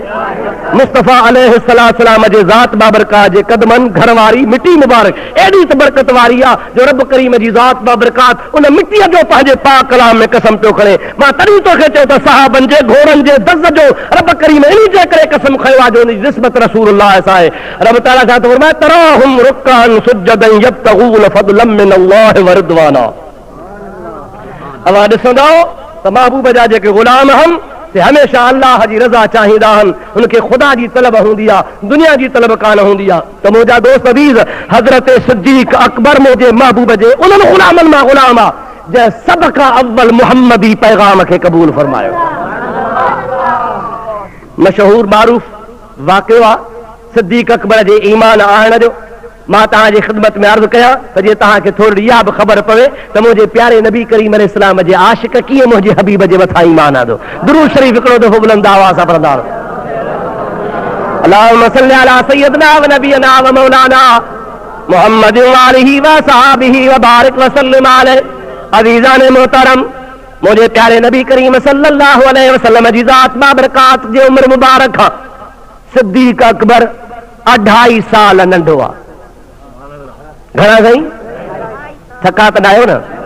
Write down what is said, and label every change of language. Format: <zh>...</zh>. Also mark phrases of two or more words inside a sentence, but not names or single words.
<sd>मुस्तफ़ा अलैहिस्सलाम जे ज़ात बाबरकात जे कदमनि घर वारी मिटी मुबारक एॾी त बरकत वारी आहे जो रब करीम जी ज़ात बाबरकात उन मिटीअ जो पंहिंजे पाक कलाम में कसम पियो खणे। मां तॾहिं तोखे चयो त सहाबनि जे घोड़नि जे दज़ जो रब करीम इन जे करे कसम खयो आहे जो उन जी निस्बत रसूलुल्लाह सां आहे। रब ताला छा थो फरमाए,</sd> <ar>تراهم ركعا سجدا يبتغون فضلا من الله ورضوانا.</ar> <sd>अवां ॾिसंदो त महबूब जा जेके गुलाम हम से हमेशा अल्लाह जी रज़ा चाहींदा आहिनि, उनखे ख़ुदा जी तलब हूंदी आहे, दुनिया जी तलब कान हूंदी आहे। त मुंहिंजा दोस्त अज़ीज़, हज़रत सिद्दीक़ अकबर मुंहिंजे महबूब जे उन्हनि गुलामनि मां गुलाम आहे जंहिं सभ खां अव्वल मुहम्मदी पैगाम खे क़बूल फरमायो। मशहूर मारूफ़ वाक़ियो आहे सिद्दीक़ अकबर जे ईमान आणण जो। मां तव्हांजी ख़िदमत में अर्ज़ कयां त जीअं तव्हांखे थोरी इहा बि ख़बर पवे त मुंहिंजे प्यारे नबी करीम अलैहिस्सलाम जे आशिक़ कीअं मुंहिंजे हबीब जे मथां ईमान आंदो। दुरूद शरीफ़ हिकिड़ो दफ़ो बुलंद आवाज़ सां पढ़ंदा रहो।</sd> <ar>اللهم صل على سيدنا ونبينا ومولانا محمد وآله وصحابه وبارك وسلم عليه.</ar> <sd>अज़ीज़ान मोहतरम, मुंहिंजे प्यारे नबी करीम</sd> <ar>صلى الله عليه وسلم</ar> <sd>जी ज़ात बाबरकात जे उम्र मुबारक खां सिद्दीक़ अकबर 2.5 साल नंढो आहे। घणा साईं? थका त न आहियो न?</sd>